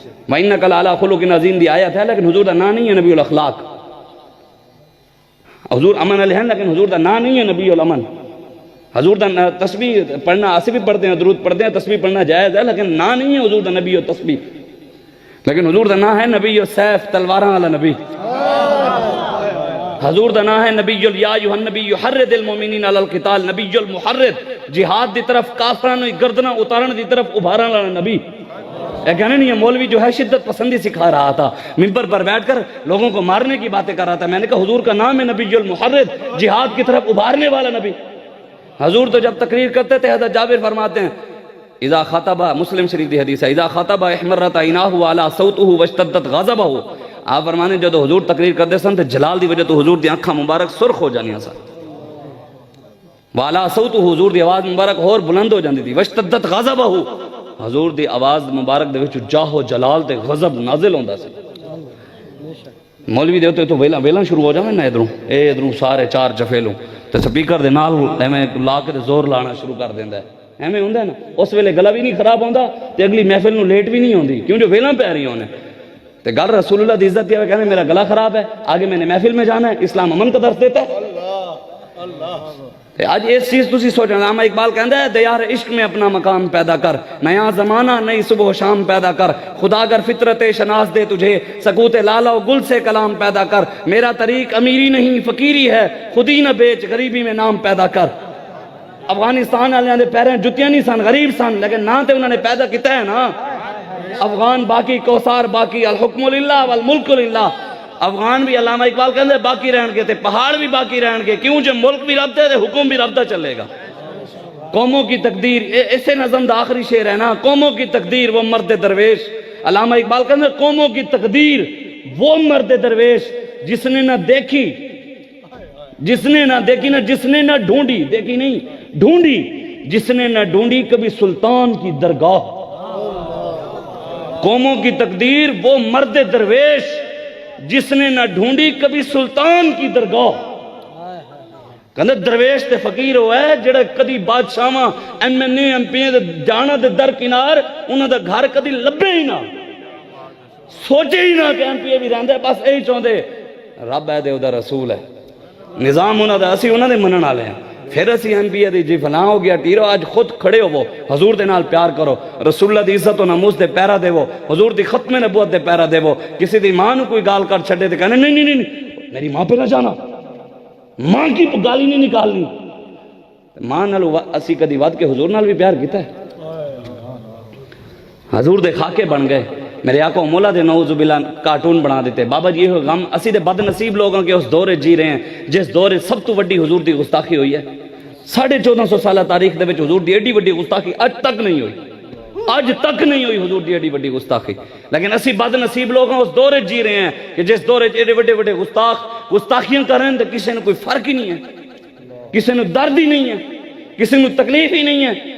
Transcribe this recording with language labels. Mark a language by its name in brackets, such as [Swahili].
[Arabic] وَإِنَّكَ لَعَلَىٰ خُلُقٍ عَظِيمٍ [Punjabi] دی آیت ہے, لیکن حضور دا نام نہیں ہے نبی الاخلاق. حضور امن علیہ ہیں لیکن حضور دا نام نہیں ہے نبی الامن. حضور دا تسبیح پڑھنا آسے بھی پڑھتے ہیں, درود پڑھتے ہیں, تسبیح پڑھنا جائز ہے, لیکن نام نہیں ہے حضور دا نبی و تسبیح. لیکن حضور دا نام ہے نبی و سیف, تلواراں والا نبی. حضور دا نام ہے نبی [Arabic] یا ایھا النبی حرض المؤمنین علی القتال, [Punjabi] نبی المحرض, جہاد دی طرف کافرانو گردناں اتارن دی طرف ابھارن والا نبی. [Urdu] یہ کہنے نہیں ہے مولوی جو ہے شدت پسندی سکھا رہا تھا, ممبر پر بیٹھ کر لوگوں کو مارنے کی باتیں کر رہا تھا. میں نے کہا حضور کا نام ہے نبی المحرض, جہاد کی طرف ابھارنے والا نبی. حضور تو جب تقریر کرتے تھے حضرت جابر فرماتے ہیں [Arabic] اذا خطبہ, [Punjabi] مسلم شریف دی حدیث ہے, [Arabic] اذا خطبہ احمرت عیناہ وعلا صوتہ واشتدت غضبہ. [Punjabi] آپ فرمانے جدو حضور تقریر کرتے سن تو جلال دی وجہ تو حضور دی آنکھاں مبارک سرخ ہو جانیاں سن. [Arabic] وعلا صوتہ, [Punjabi] حضور دی آواز مبارک اور بلند ہو جاندی تھی. [Arabic] واشتدت غضبہ, [Punjabi] حضور دی آواز مبارک دے وچ جاہ و جلال تے غضب نازل ہوندا سی. مولوی دے ہوتے تو ویلاں شروع ہو جاویں نا, ادھروں سارے 4 جفیلوں تے سپیکر دے نال ایویں لا کے زور لانا شروع کر دیندا ہے. ایویں ہوندا ہے نا, اس ویلے گلا بھی نہیں خراب ہوندا تے اگلی محفل نو لیٹ بھی نہیں ہوندی, کیوں جو ویلاں پہ رہی ہونے. تے گل رسول اللہ دی عزت دی ہے, کہنے میرا گلا خراب ہے, [Urdu] آگے میں نے محفل میں جانا ہے, اسلام امن کا درس دیتا ہے. [Punjabi] آج اس چیز تسی سوچنا. علامہ اقبال کہندا ہے [Urdu] دیار عشق میں اپنا مقام پیدا کر, نیا زمانہ نئی صبح و شام پیدا کر, خدا اگر فطرت شناس دے تجھے, سکوت لالا و گل سے کلام پیدا کر. میرا طریق امیری نہیں فقیری ہے, خودی نہ بیچ غریبی میں نام پیدا کر. [Punjabi] افغانستان والے دے پیریں جتیاں نہیں سن, غریب سن, لیکن نام تے انہوں نے پیدا کیتا ہے نا. [Urdu] افغان باقی, کوثار باقی, [Arabic] الحکم للہ والملک للہ. [Punjabi] افغان بھی علامہ اقبال کہندے باقی رہن گے تے پہاڑ بھی باقی رہن گے, کیوں جو ملک بھی رب دے تے حکم بھی رب دا چلے گا. [Urdu] قوموں کی تقدیر, [Punjabi] اسے نظم دا آخری شعر ہے نا, [Urdu] قوموں کی تقدیر وہ مرد درویش. [Punjabi] علامہ اقبال کہندے [Urdu] قوموں کی تقدیر وہ مرد درویش جس نے نہ دیکھی, جس نے نہ دیکھی نہ جس نے نہ ڈھونڈی, دیکھی نہیں ڈھونڈی, جس نے نہ ڈھونڈی کبھی سلطان کی درگاہ. قوموں کی تقدیر وہ مرد درویش جس نے نہ ڈھونڈی کبھی سلطان کی درگاہ. [Punjabi] کہندے درویش تے فقیر ہوئے جڑے کدی بادشاہاں M N A M P جانا دے در کنار انہاں دا گھر کدی لبے ہی نہ, سوچے ہی نہ کہ ایم پی اے بھی رہندے, بس یہی چاہندے رب ہے دے او دا رسول ہے, نظام انہاں دا اسی انہاں دے منن والے ہیں. پھر اسی ایم پی اے دی جی فلاں ہو گیا ٹیرو, آج خود کھڑے ہو, حضور دے نال پیار کرو, رسول اللہ دی عزت و ناموس دے پیرا دے, حضور دی ختم نبوت دے پیرا دے. کسی دی ماں نو کوئی گال کر چھڑے تے کہنے نہیں نہیں نہیں [Urdu] میری ماں پہ نہ جانا, ماں کی گالی نہیں نکالنی. [Punjabi] ماں نال اسی کدی ود کے حضور نال بھی پیار کیتا ہے. حضور دے خاکے بن گئے, میرے آقا مولا دے نعوذ باللہ کارٹون بنا دیتے. بابا جی یہ غم اسی دے بد نصیب لوگوں کے اس دورے جی رہے ہیں جس دورے سب تو وڈی حضور دی گستاخی ہوئی ہے. 1450 سالہ تاریخ دے وچ حضور دی ایڈی وڈی گستاخی اج تک نہیں ہوئی, اج تک نہیں ہوئی حضور دی ایڈی وڈی گستاخی. لیکن اسی بد نصیب لوگ اس دورے جی رہے ہیں کہ جس دورے ایڈے وڈے وڈے گستاخیاں کر رہے ہیں تو کسی نے کوئی فرق ہی نہیں ہے, کسی نے درد ہی نہیں ہے, کسی نے تکلیف ہی نہیں ہے.